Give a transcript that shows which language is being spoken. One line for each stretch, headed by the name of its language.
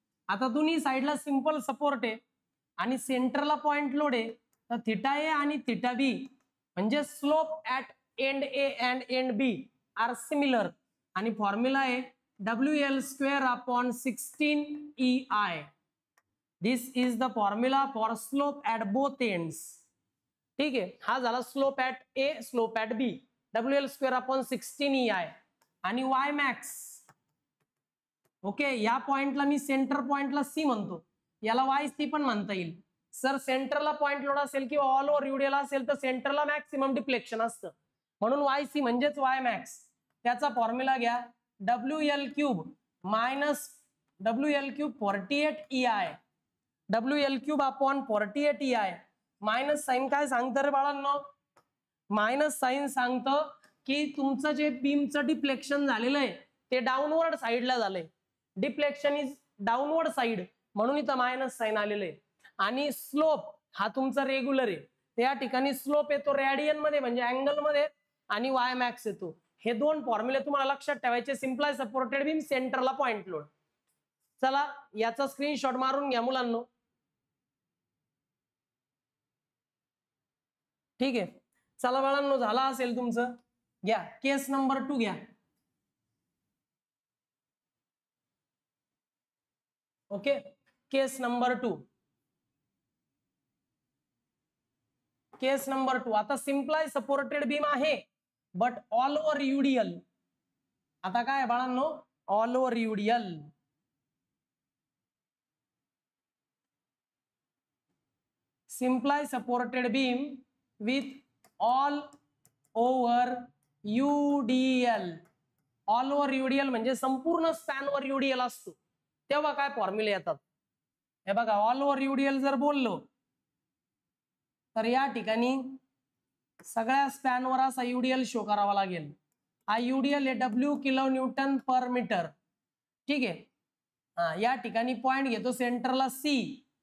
Marathi: आता दोन्ही साईडला सिंपल सपोर्ट आहे आणि सेंटरला पॉइंट लोड आहे, तर थिटा ए आणि थिटा बी म्हणजे
English: Slope at end A and end B are similar.
Marathi: आणि फॉर्म्युला आहे WL²/16EI.
English: This is the formula for slope at both ends.
Marathi: ठीक आहे, हा झाला slope at A, slope at B, WL²/16EI. आणि वाय मॅक्स, ओके, या पॉइंटला मी सेंटर पॉइंटला सी म्हणतो, याला वाय सी पण म्हणता येईल. सर सेंटरला पॉइंट लोड असेल किंवा ऑल ओव्हर यूडीएल असेल तर सेंटरला मॅक्सिमम डिफ्लेक्शन असतं, म्हणून वाय सी म्हणजेच वाय मॅक्स. त्याचा फॉर्म्युला घ्या WL³ minus WL³ 48EI, WL³/48EI. Minus sine काय सांगतं रे बाळांनो, मायनस साईन सांगतं की तुमचं जे बीमचं डिफ्लेक्शन झालेलं आहे ते डाऊनवर्ड साईडला झालंय.
English: deflection is downward side,
Marathi: म्हणून इथं मायनस साईन आलेलं आहे. आणि स्लोप हा तुमचा रेग्युलर आहे, त्या ठिकाणी स्लोप येतो रेडियन मध्ये म्हणजे अँगल मध्ये, आणि वाय मॅक्स येतो. हे 2 फॉर्म्युले तुम्हाला लक्षात ठेवायचे. सिम्प्लाय सपोर्टेड बीम, सेंटरला पॉइंट लोड. चला याचा स्क्रीनशॉट मारून घ्या मुलांनो. ठीक आहे, चला बाळांनो, झाला असेल तुमचं. घ्या केस नंबर 2 घ्या. ओके, केस नंबर 2. केस नंबर 2. आता सिम्प्लाय सपोर्टेड बीम आहे,
English: But all over UDL.
Marathi: आता काय बाळांनो, all over UDL.
English: Simply supported beam with all over UDL.
Marathi: All over UDL म्हणजे संपूर्ण स्पॅनवर यूडीएल असतो, तेव्हा काय फॉर्म्युले येतात. हे बघा, ऑल ओव्हर यूडीएल जर बोललो तर या ठिकाणी सगळ्या स्पॅनवर असा यूडीएल शो करावा लागेल. हा यूडीएल आहे डब्ल्यू किलो न्यूटन पर मीटर. ठीक आहे, या ठिकाणी पॉइंट घेतो सेंटरला सी.